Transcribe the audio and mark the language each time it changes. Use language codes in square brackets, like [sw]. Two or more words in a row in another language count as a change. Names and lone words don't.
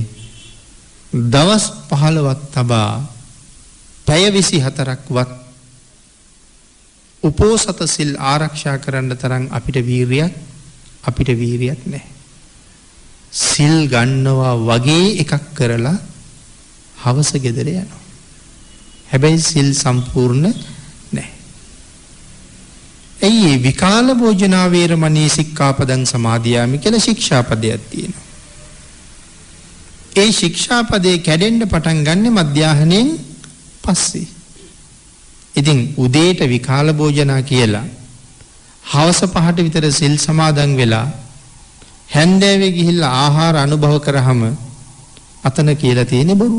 [si] දවස් 15ක් තබා පැය 24ක්වත් උපෝසත සිල් ආරක්ෂා කරන්න තරම් අපිට වීරියක් නැහැ. සිල් ගන්නවා වගේ එකක් කරලා හවස ගෙදර යනවා. හැබැයි සිල් සම්පූර්ණ නැහැ. එයි [pi] විකාල භෝජනා වේරමණී සික්ඛාපදං සමාදියාමි [si] කියලා ශික්ෂාපදයක් තියෙනවා. ඒ ශික්ෂාපදේ කැඩෙන්න පටන් ගන්න මධ්‍යාහණයෙන් පස්සේ. ඉතින් උදේට [pi] විකාල භෝජනා [si] කියලා හවස 5ට විතර සිල් සමාදන් වෙලා හැන්දෑවේ ගිහිල්ලා ආහාර අනුභව කරාම අතන කියලා තියෙන බොරුව.